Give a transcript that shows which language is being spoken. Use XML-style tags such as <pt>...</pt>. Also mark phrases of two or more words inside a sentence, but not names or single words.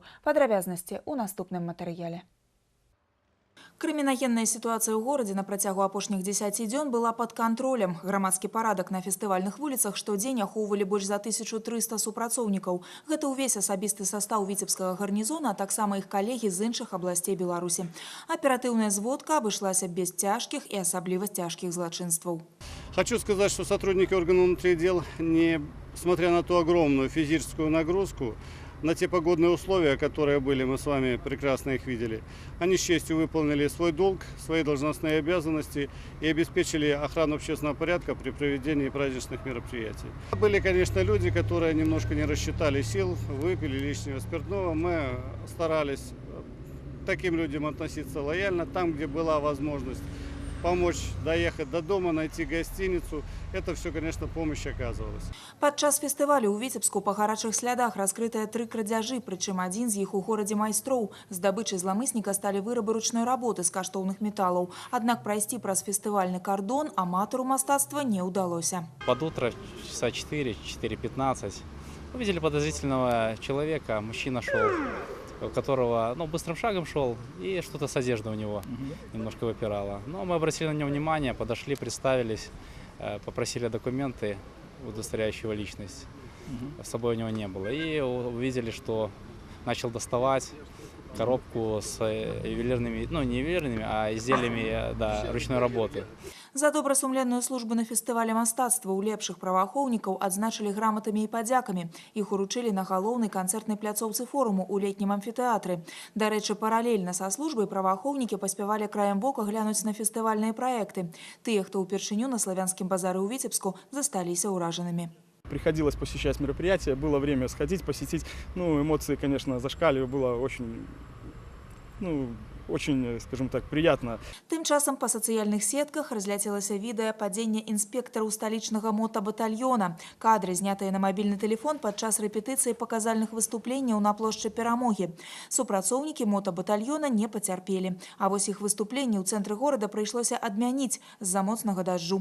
<be>Падрабязнасці ў наступным матэрыяле. Крымінагенная сітуацыя ў горадзе на працягу апошніх 10 дзён была пад кантролем. Грамадскі парадак на фестывальных вуліцах штодзень ахоўвалі больш за 1300 супрацоўнікаў. Гэта ўвесь асабісты састаў віцебскага гарнізона, а таксама іх калегі з іншых абласцей Беларусі. Аператыўная зводка абышлася без цяжкіх і асабліва цяжкіх злачынстваў.</be> <ru>Хочу сказать, что сотрудники органов внутренних дел, несмотря на ту огромную физическую нагрузку, на те погодные условия, которые были, мы с вами прекрасно их видели, они с честью выполнили свой долг, свои должностные обязанности и обеспечили охрану общественного порядка при проведении праздничных мероприятий. Были, конечно, люди, которые немножко не рассчитали сил, выпили лишнего спиртного. Мы старались к таким людям относиться лояльно, там, где была возможность помочь доехать до дома, найти гостиницу. Это все, конечно, помощь оказывалась.</ru> <be>Падчас фестывалю ў Віцебску па гарачых слядах раскрытыя 3 крадзяжы, прычым адзін з іх у горадзе майстроў. Здабычай зламысніка сталі вырабы ручной работы з каштоўных металлаў. Аднак прайсці праз фестывальны кардон аматару мастацтва не ўдалося.</be> <ru>Под утро, часа 4-4:15, увидели подозрительного человека. Мужчина шел, у которого быстрым шагом шел, и что-то с одеждой у него немножко выпирало. Но мы обратили на него внимание, подошли, представились, попросили документы, удостоверяющие его личность. С собой у него не было. И увидели, что начал доставать коробку с ювелирными, не ювелирными, а изделиями ручной работы.</ru> <be>За добрасумленную службу на фестывале мастацтва у лепшых праваахоўнікаў адзначылі граматамі і падзякамі. Іх уручылі на галоўнай канцэртнай пляцоўцы форуму ў летнім амфітэатры. Дарэчы, паралельна са службай праваахоўнікі паспявалі краем вока глянуць на фестывальныя праекты. Тыя, хто ўпершыню на славянскім базары ў Віцебску, засталіся ўражанымі.</be> <ru>Приходилось посещать мероприятия, было время сходить, посетить. Эмоции, конечно, зашкаливали, было очень, скажем так, приятно.</ru> <be>Тым часам па сацыяльных сетках разляцелася відэа падзення інспектараў сталічнага мотабатальёна. Кадры, знятыя на мабільны тэлефон падчас рэпетыцыі паказальных выступленняў на плошчы Перамогі. Супрацоўнікі мотабатальёна не пацярпелі. А вось іх выступленне ў цэнтры горада прыйшлося адмяніць з-за моцнага дажджу.</be>